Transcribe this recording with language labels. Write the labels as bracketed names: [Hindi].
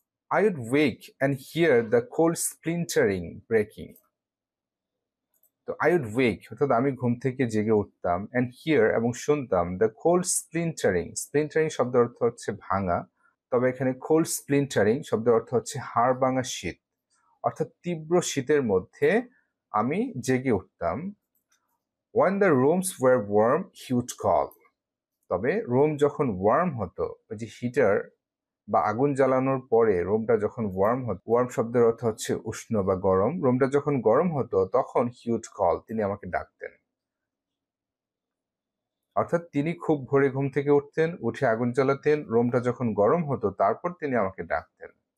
[English] I would wake and hear the cold splintering breaking. [Bangla] তো [English] I would wake [Bangla] অর্থাৎ আমি ঘুম থেকে জেগে উঠতাম, [English] and hear [Bangla] এবং শুনতাম [English] the cold splintering. [Bangla] splintering শব্দের অর্থ হচ্ছে ভাঙা, তবে এখানে cold splintering শব্দের অর্থ হচ্ছে হাড় ভাঙা শীত, অর্থাৎ তীব্র শীতের মধ্যে আমি জেগে উঠতাম। [English] When the rooms were warm he would call. [Bangla] তবে রুম যখন ওয়ার্ম হতো, ওই যে হিটার বা আগুন জ্বালানোর পরে রুমটা যখন ওয়ার্ম হতো, ওয়ার্ম শব্দের অর্থ হচ্ছে উষ্ণ বা গরম, রুমটা যখন গরম হতো তখন [English] he'd call, [Bangla] তিনি আমাকে ডাকতেন। অর্থাৎ তিনি খুব ভোরে ঘুম থেকে উঠতেন, উঠে আগুন জ্বালাতেন, রুমটা যখন গরম হতো তারপর তিনি আমাকে ডাকতেন।